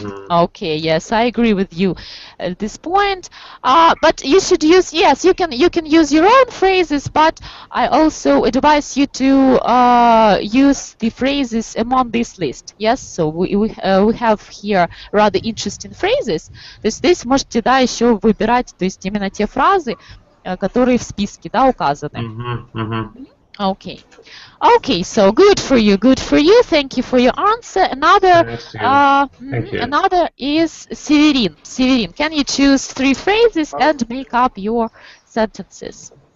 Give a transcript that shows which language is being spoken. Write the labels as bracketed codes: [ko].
[en] Okay, yes, I agree with you at this point. But you should use, yes, you can use your own phrases, but I also advise you to use the phrases among this list. Yes, so we have here rather interesting phrases. [ru] То есть здесь можете, да, еще выбирать, то есть именно те фразы, которые в списке, да, указаны. [en] Okay. Okay, so good for you. Thank you for your answer. Another another is Severin. Severin, can you choose 3 phrases and make up your sentences?